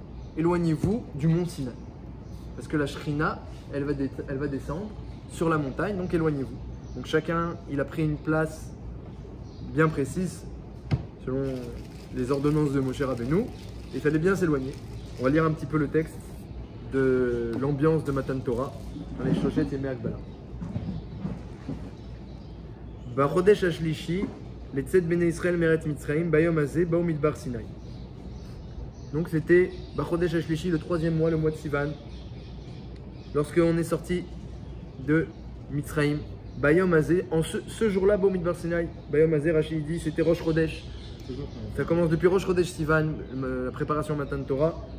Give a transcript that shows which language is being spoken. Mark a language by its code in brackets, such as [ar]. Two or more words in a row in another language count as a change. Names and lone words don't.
[fr] Éloignez-vous du mont Sinaï. Parce que la Shrina, elle va descendre sur la montagne, donc éloignez-vous. Donc chacun, il a pris une place bien précise, selon les ordonnances de Moshe Rabbeinu, et il fallait bien s'éloigner. On va lire un petit peu le texte de l'ambiance de [he] מתן תורה [fr] dans les [he] שלושת ימי הגבלה. בחודש השלישי לצאת בני ישראל מארץ מצרים ביום הזה באו מדבר סיני. [fr] Donc c'était [he] בחודש השלישי, [fr] le 3e mois, le mois de Sivan, lorsque on est sorti de Mitzrayim. [he] ביום הזה, [fr] en ce jour-là, [he] באו מדבר סיני ביום הזה, [fr] Rachid dit, c'était [he] ראש חודש. [fr] Ça commence depuis [he] ראש חודש סיון, [fr] la préparation [he] מתן תורה.